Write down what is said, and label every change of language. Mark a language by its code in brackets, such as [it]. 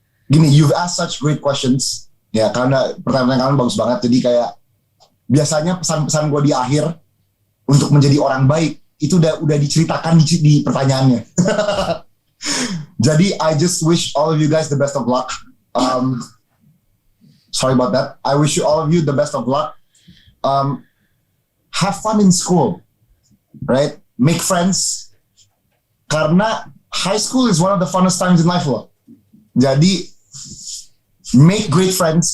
[id] gini, [en] you've asked such great questions. [id] Ya, karena pertanyaan kalian bagus banget. Jadi kayak biasanya pesan-pesan gue di akhir untuk menjadi orang baik itu udah diceritakan di pertanyaannya. Jadi [en] I just wish all of you guys the best of luck. Sorry about that. I wish you all of you the best of luck. Have fun in school, right? Make friends. [id] Karena [en] high school is one of the funnest times in life [id] loh. Jadi [en] make great friends.